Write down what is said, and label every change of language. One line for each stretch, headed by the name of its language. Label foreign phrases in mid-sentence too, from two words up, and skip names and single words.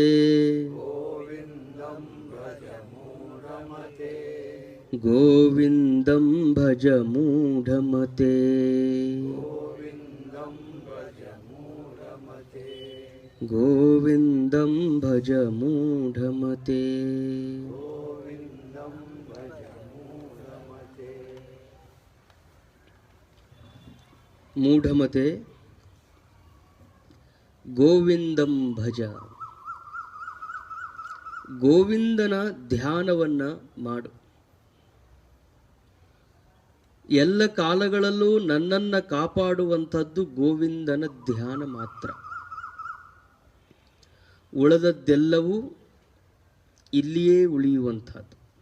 Sanskrit: गोविन्दं भज मूढमते गोविन्दं भज मूढमते ಮೂಢಮತೆ ಗೋವಿಂದಂ ಭಜ.
Kannada: ಗೋವಿಂದನ ಧ್ಯಾನವನ್ನ ಮಾಡು. ಎಲ್ಲ ಕಾಲಗಳಲ್ಲೂ ನನ್ನನ್ನು ಕಾಪಾಡುವಂಥದ್ದು ಗೋವಿಂದನ ಧ್ಯಾನ ಮಾತ್ರ. ಉಳಿದದ್ದೆಲ್ಲವೂ ಇಲ್ಲಿಯೇ ಉಳಿಯುವಂಥದ್ದು.